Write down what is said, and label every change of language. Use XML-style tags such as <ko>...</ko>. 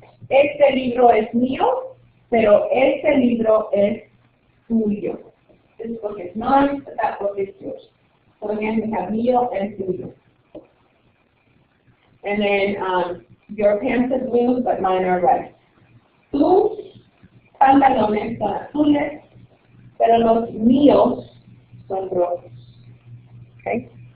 <es>Este libro es mío, pero este libro es tuyo.</es> <en>This book is mine, but that book is yours. So again, we have mío and tuyo. And then your pants are blue, but mine are red.</en> <es>Tus pantalones son azules, pero los míos son rojos. Okay?</es>